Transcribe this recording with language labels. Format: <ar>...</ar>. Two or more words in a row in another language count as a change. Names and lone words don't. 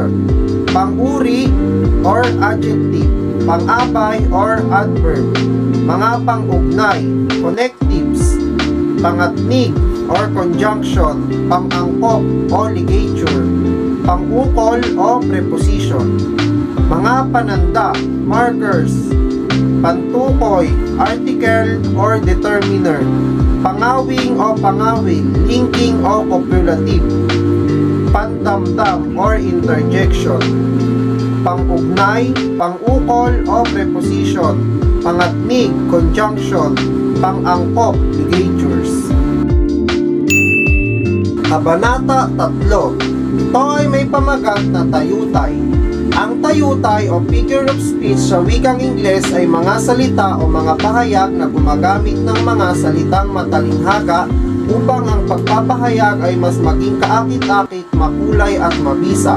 <tl>Pang-uri</tl> <en>or adjective,</en> <tl>pang-abay</tl> <en>or adverb,</en> <tl>mga pang-ugnay, connectives, pangatnig</tl> <en>or conjunction,</en> <tl>pang-angkop o ligature, pang-ukol o preposition, mga pananda, markers, pantukoy,</tl> <en>article or determiner,</en> <tl>pangawing o pangawil, linking o copulative, pandamdam</tl> <en>or interjection,</en> <tl>pangugnay, pangukol o preposition, pangatnig, conjunction, pangangkop, ligatures. Kabanata 3. Ito ay may pamagat na tayutay. Ang tayutay o</tl> <en>figure of speech</en> <tl>sa wikang Ingles ay mga salita o mga pahayag na gumagamit ng mga salitang matalinghaga upang ang pagpapahayag ay mas maging kaakit-akit, makulay at mabisa.</tl>